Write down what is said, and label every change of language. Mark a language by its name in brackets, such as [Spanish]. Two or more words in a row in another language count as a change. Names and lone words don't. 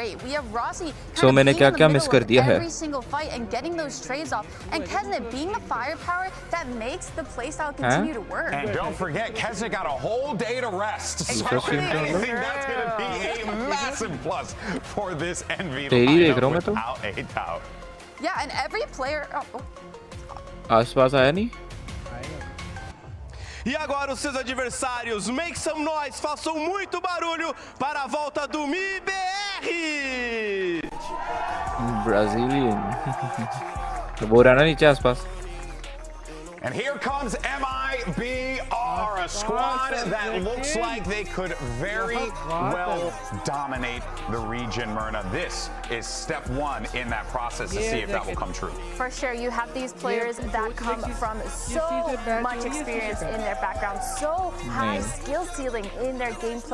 [English] We have Rossi kind of being in the middle of every single fight and getting those trades off, and Kesnet being the firepower that makes the playstyle continue to work. And don't forget, Kesnet got a whole day to rest. So I think that's going to be a massive plus for this Envy lineup without a doubt. Yeah, and every player... [Hindi] आसपास आया नहीं? [Portuguese] E agora os seus adversários, [English] make some noise, [Portuguese] façam muito barulho para a volta do MIBR! [English] Brazilian. [Hindi] तो बोल रहा ना नीचे आसपास. [English] And here comes MIBR, a squad that looks like they could very well dominate the region, Myrna. This is step 1 in that process to see if that will come true. For sure, you have these players that come from so much experience in their background, so high skill ceiling in their gameplay.